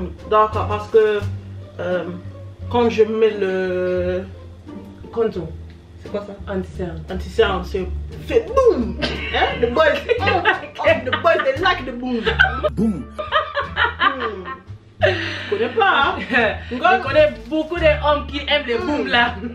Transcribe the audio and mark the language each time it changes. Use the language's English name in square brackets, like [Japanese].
[French] D'accord, parce que quand je mets le contour, c'est quoi ça? Anti-cerne. Anti-cerne, c'est fait boom. Hein? [English] The boys, the boys, they like the boom. [French] Boom. Je connais pas, hein? Je connais beaucoup d'hommes qui aiment les booms là.